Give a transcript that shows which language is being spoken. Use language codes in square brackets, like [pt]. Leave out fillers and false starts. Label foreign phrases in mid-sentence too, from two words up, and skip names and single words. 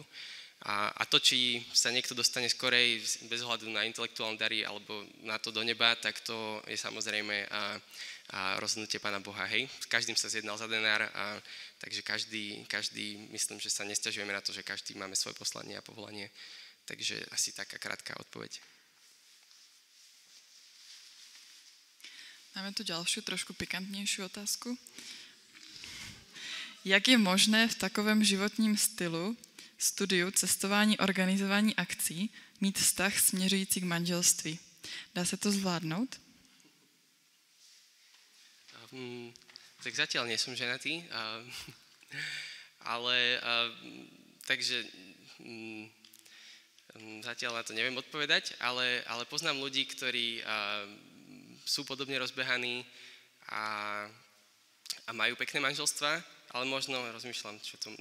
[sk] A to, či sa niekto dostane skorej bez ohľadu na intelektuálne dary alebo na to do neba, tak to je samozrejme rozhodnutie Pána Boha. Hej. S každým sa zjednal za denár, takže každý, myslím, že sa nesťažujeme na to, že každý máme svoje poslanie a povolanie. Takže asi taká krátka odpoveď. Máme tu ďalšiu, trošku pikantnejšiu otázku. [cs] Jak je možné v takovém životním stylu, studiu, cestování, organizování akcí mít vztah směřující k manželství? Dá se to zvládnout? [sk] Tak zatiaľ nie som ženatý, ale takže zatiaľ na to neviem odpovedať, ale poznám ľudí, ktorí sú podobne rozbehaní a majú pekné manželstvá, ale možno rozmýšľam, čo to...